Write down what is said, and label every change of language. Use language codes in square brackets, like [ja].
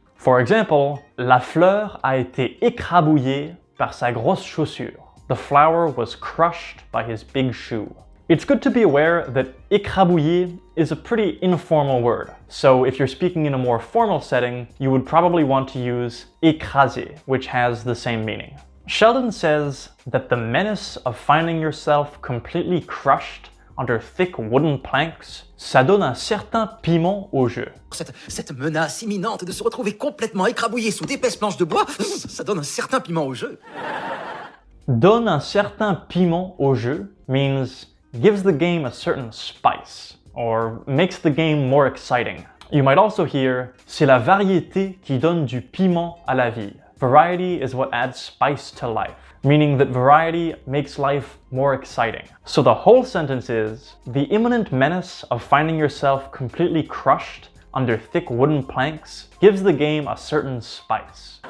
[en] For example, [fr] la fleur a été écrabouillée par sa grosse chaussure. [en] The flower was crushed by his big shoe. It's good to be aware that écrabouillé is a pretty informal word. So if you're speaking in a more formal setting, you would probably want to use écrasé, which has the same meaning. Sheldon says that the menace of finding yourself completely crushed under thick wooden planks, [fr] ça donne un certain piment au jeu. Cette menace imminente de se retrouver complètement écrabouillé sous d'épaisses planches de bois, ça donne un certain piment au jeu. Donne un certain piment au jeu [en] means gives the game a certain spice, or makes the game more exciting. You might also hear, [fr] c'est la variété qui donne du piment à la vie. [en] Variety is what adds spice to life, meaning that variety makes life more exciting. So the whole sentence is, the imminent menace of finding yourself completely crushed under thick wooden planks gives the game a certain spice.